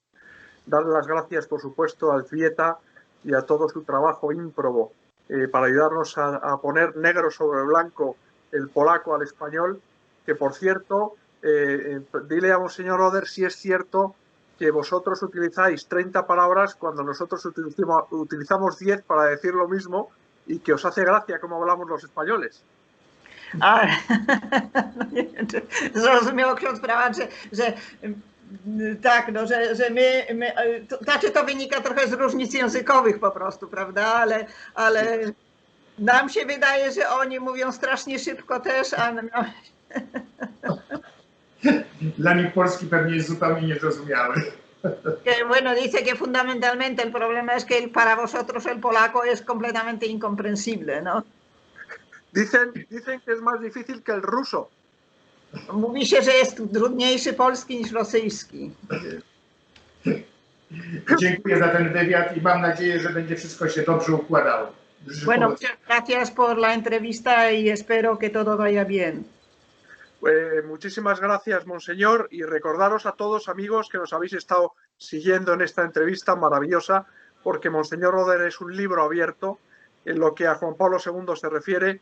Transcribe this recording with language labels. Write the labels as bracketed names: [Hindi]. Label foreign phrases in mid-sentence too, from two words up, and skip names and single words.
[Spanish] Darle las gracias, por supuesto, al Elzbieta y a todo su trabajo ímprobo para ayudarnos a poner negro sobre blanco el polaco al español, que por cierto, dile a Monseñor Oder si es cierto que vosotros utilizáis 30 palabras cuando nosotros utilizamos 10 para decir lo mismo, y que os hace gracia cómo hablamos los españoles. [Polish] Zrozumiał ksiądz prałat, że tak, no, że znaczy to wynika trochę z różnic językowych po prostu, prawda, ale nam się wydaje, że oni mówią strasznie szybko też, a Dla nich polski pewnie jest zupełnie niezrozumiały. [Spanish] Que, bueno, dice que fundamentalmente el problema es que para vosotros el polaco es completamente incomprensible, ¿no? Dicen que es más difícil que el ruso. [Polish] Mówi się, że jest trudniejszy polski niż rosyjski. Dziękuję za ten wywiad i mam nadzieję, że będzie wszystko się dobrze układało. [Spanish] Bueno, muchas gracias por la entrevista y espero que todo vaya bien. Muchísimas gracias, Monseñor, y recordaros a todos, amigos, que nos habéis estado siguiendo en esta entrevista maravillosa, porque Monseñor Oder es un libro abierto en lo que a Juan Pablo II se refiere.